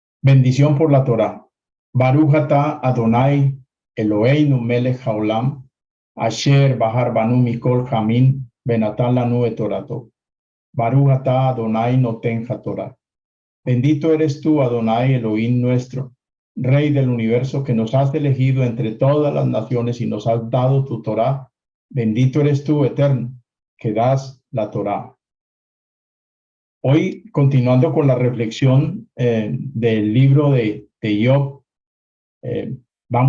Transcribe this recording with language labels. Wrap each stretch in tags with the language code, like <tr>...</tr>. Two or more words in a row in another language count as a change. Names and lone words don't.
<es>Bendición por la Torá.</es> <he>ברוך אתה אדוני אלוהינו מלך העולם, אשר בחר בנו מכל העמים, ונתן לנו את תורתו. ברוך אתה אדוני נותן התורה.</he> <es>Bendito eres tú, Adonai Elohim nuestro, Rey del universo, que nos has elegido entre todas las naciones y nos has dado tu Torá. Bendito eres tú, Eterno, que das la Torá. Hoy, continuando con la reflexión del libro de Job, vamos</es>